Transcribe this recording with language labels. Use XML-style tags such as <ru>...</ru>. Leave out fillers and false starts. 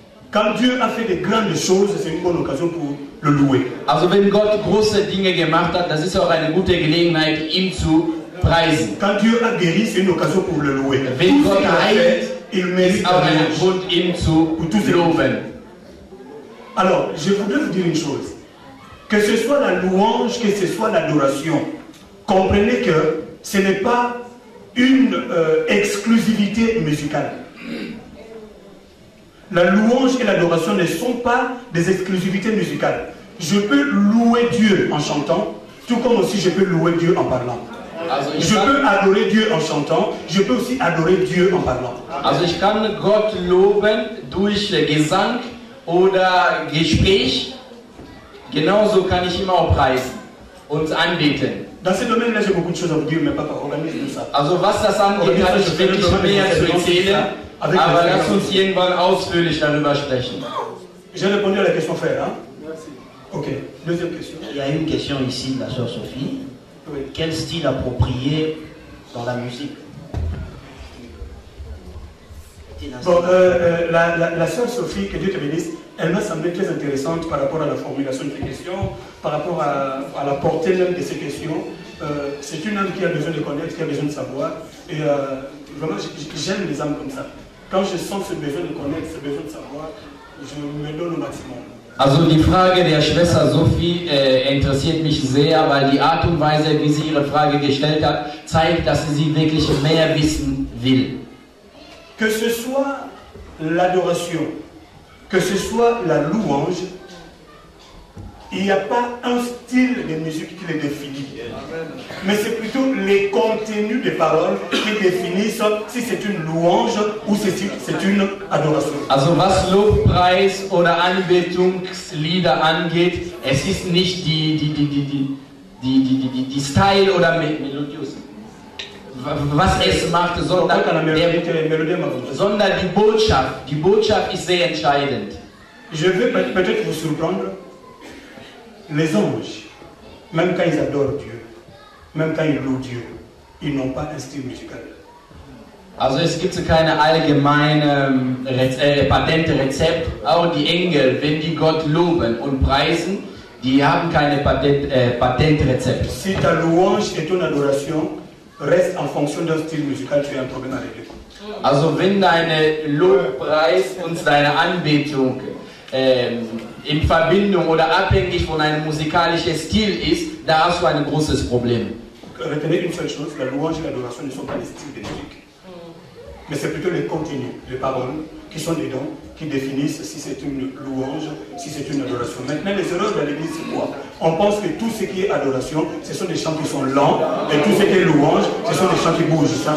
<fr>Quand Dieu a fait de grandes choses, c'est une bonne occasion pour le louer.</fr> <de>Also wenn Gott große Dinge gemacht hat, das ist auch eine gute Gelegenheit, ihn zu preisen.</de> <fr>Quand Dieu a guéri, c'est une occasion pour le louer.</fr> <de>Wenn Gott heilt,</de> <fr>il mérite</fr> <de>ist auch ein Grund, ihn zu loben.</de> <fr>Alors, je voudrais vous dire une chose. Que ce soit la louange, que ce soit l'adoration, comprenez que ce n'est pas une exclusivité musicale. La louange et l'adoration ne sont pas des exclusivités musicales. Je peux louer Dieu en chantant, tout comme aussi je peux louer Dieu en parlant. Je peux adorer Dieu en chantant, je peux aussi adorer Dieu en parlant.</fr> <de>Also ich kann Gott loben durch Gesang oder Gespräch, genauso kann ich ihn auch preisen und anbeten.</de> <fr>Dans ce domaine-là, j'ai beaucoup de choses à vous dire, mais pas organiser ça.</fr> <de>Also was das angeht, habe ich wirklich mehr zu erzählen, aber lass uns irgendwann ausführlich darüber sprechen.</de> <fr>J'ai répondu à la question frère, hein? Merci. Ok, deuxième question. Il y a une question ici de la sœur Sophie. Oui. Quel style approprié dans la musique? Bon, la sœur Sophie, que Dieu te bénisse, elle m'a semblé très intéressante par rapport à la formulation de ces questions, par rapport à la portée même de ces questions. C'est une âme qui a besoin de connaître, qui a besoin de savoir. Et vraiment, j'aime les âmes comme ça. Quand je sens ce besoin de connaître, ce besoin de savoir, je me donne au maximum.</fr> <de>Also die Frage der Schwester Sophie interessiert mich sehr, weil die Art und Weise, wie sie ihre Frage gestellt hat, zeigt, dass sie wirklich mehr wissen will.</de> <fr>Que ce soit l'adoration, que ce soit la louange, il n'y a pas un style de musique qui les définit. Mais c'est plutôt les contenus des paroles qui définissent si c'est une louange ou si c'est une adoration.</fr> <de>Also was Lobpreis oder Anbetungslieder angeht, es ist nicht die Style oder Melodius, was es macht, sondern die Botschaft. Die Botschaft ist sehr entscheidend.</de> <fr>Je vais peut-être vous surprendre. Les anges, même quand ils adorent Dieu, même quand ils louent Dieu, ils n'ont pas un style musical.</fr> <de>Also es gibt keine allgemeine patente Rezept. Auch die Engel, wenn die Gott loben und preisen, die haben keine patente Rezept.</de> <fr>Si ta louange et ton adoration restent en fonction d'un style musical, tu as un problème à régler.</fr> <de>Also wenn deine Lobpreis und deine Anbetung in Verbindung oder abhängig von einem musikalischen Stil ist, da hast du ein großes Problem.</de> <fr>Retenez une seule chose, la louange et l'adoration ne sont pas les styles de musique. Mais c'est plutôt les contenus, les paroles qui sont dedans, qui définissent si c'est une louange, si c'est une adoration. Maintenant, les erreurs de l'église, c'est quoi? On pense que tout ce qui est adoration, ce sont des chants qui sont lents, et tout ce qui est louange, ce sont des chants qui bougent.</fr>